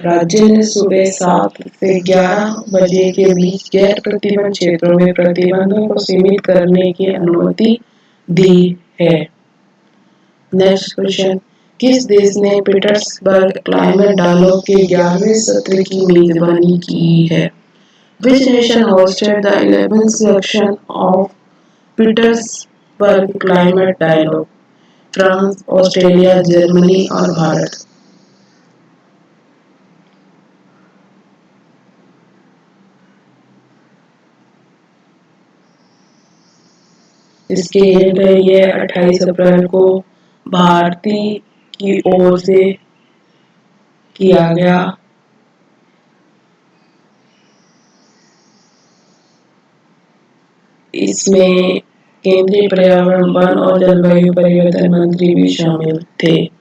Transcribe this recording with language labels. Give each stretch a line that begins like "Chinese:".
Hindi: राज्य ने सुबह 7 से 11 बजे के बीच गैर प्रतिबंधित क्षेत्रों में प्रतिबंधों को सीमित करने की अनुमति दी है। नेक्स्ट क्वेश्चन, किस देश ने पीटर्सबर्ग क्लाइमेट डायलॉग के 11वें सत्र की मेजबानी की है?
English: Which nation hosted the 11th section of Petersberg climate dialogue?
Hindi: France, Australia, Germany और भारत। इसके ये 28 अप्रैल को भारतीय की ओर से किया गया इसमें केंद्रीय पर्यावरण, वन और जलवायु परिवर्तन मंत्री भी शामिल थे।